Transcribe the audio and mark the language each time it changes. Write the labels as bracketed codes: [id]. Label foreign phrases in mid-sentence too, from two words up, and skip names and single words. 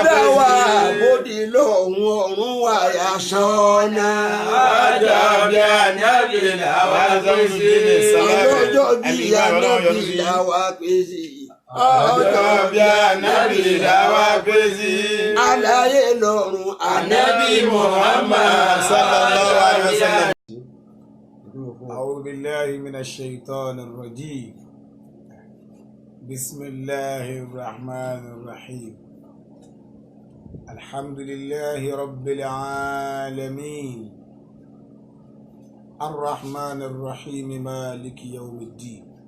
[yo] ọba tó dá wa bódì lọ́hùn ọ̀run wà yà sọ́nà. ọjọ́ bí ànábì làwa pé sí. ọjọ́ bí ànábì làwa pé sí. ọjọ́ bí ànábì làwa pé sí. Àlàyé lọ́run ànábì Muhammad [ar] صلى الله عليه وسلم. أعوذ بالله من الشيطان الرجيم. بسم الله الرحمن الرحيم. الحمد لله رب العالمين الرحمن الرحيم مالك يوم الدين.